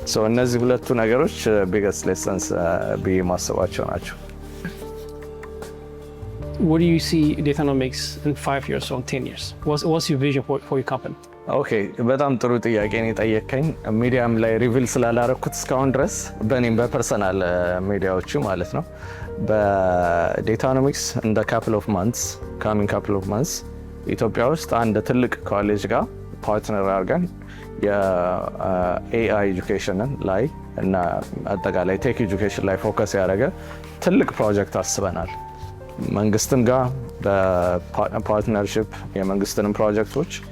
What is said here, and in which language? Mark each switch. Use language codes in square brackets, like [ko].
[am] እነዚህ ሁለቱ ነገሮች ቢገስት ሌሰንስ ብዬ ማስባቸው ናቸው። [en] What do you see Datanomics in 5 years or 10 years? What's your vision for your company? [am] በጣም ጥሩ ጥያቄ ነው የጠየቀኝ። ሚዲያም ላይ ሪቪል ስላላረኩት እስካሁን ድረስ በእኔም በፐርሰናል ሚዲያዎቹ ማለት ነው። በዴታኖሚክስ እንደ ካሚንግ ካፕል ኦፍ ማንትስ ኢትዮጵያ ውስጥ አንድ ትልቅ ኮሌጅ ጋር ፓርትነር አድርገን የኤአይ ኤጁኬሽንን ላይ እና አጠቃላይ ቴክ ኤጁኬሽን ላይ ፎከስ ያደረገ ትልቅ ፕሮጀክት አስበናል። መንግስትም ጋር በፓርትነርሽፕ የመንግስትንም ፕሮጀክቶች